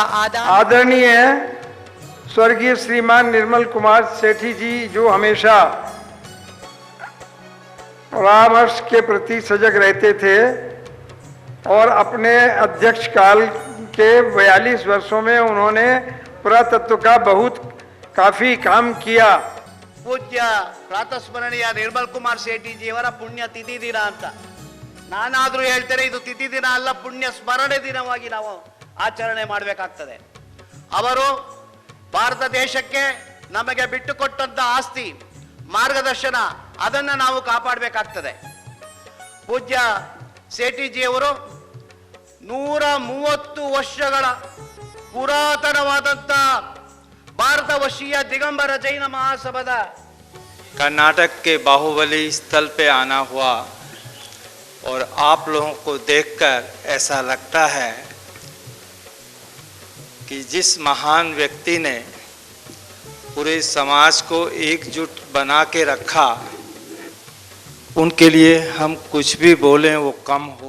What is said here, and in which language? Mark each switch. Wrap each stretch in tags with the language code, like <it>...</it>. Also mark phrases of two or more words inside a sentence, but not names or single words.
<hi>आदरणीय स्वर्गीय श्रीमान निर्मल कुमार सेठी जी, जो हमेशा परामर्श के प्रति सजग रहते थे और अपने अध्यक्ष काल के 42 वर्षों में उन्होंने पुरातत्व का काफी काम किया।</hi> <kn>ಪೂಜ್ಯ ಪ್ರಾತಸ್ಮರಣೀಯ ನಿರ್ಮಲ್ ಕುಮಾರ್ ಶೆಟ್ಟಿ ಜಿಯವರ ಪುಣ್ಯ ತಿಥಿ ದಿನ ಅಂತ ನಾನಾದ್ರೂ ಹೇಳ್ತೇನೆ, ಇದು ತಿಥಿ ದಿನ ಅಲ್ಲ, ಪುಣ್ಯ ಸ್ಮರಣೆ ದಿನವಾಗಿ ನಾವು ಆಚರಣೆ ಮಾಡಬೇಕಾಗ್ತದೆ। ಅವರು ಭಾರತ ದೇಶಕ್ಕೆ ನಮಗೆ ಬಿಟ್ಟುಕೊಟ್ಟಂತ ಆಸ್ತಿ, ಮಾರ್ಗದರ್ಶನ, ಅದನ್ನು ನಾವು ಕಾಪಾಡಬೇಕಾಗ್ತದೆ। ಪೂಜ್ಯ ಶೆಟ್ಟಿ ಜಿಯವರು 130 ವರ್ಷಗಳ ಪುರಾತನವಾದಂತ भारत वर्षीय दिगंबर जैन महासभा</kn> <hi>कर्नाटक के बाहुबली स्थल पे आना हुआ और आप लोगों को देखकर ऐसा लगता है कि जिस महान व्यक्ति ने पूरे समाज को एकजुट बना के रखा, उनके लिए हम कुछ भी बोलें वो कम होगा।</hi>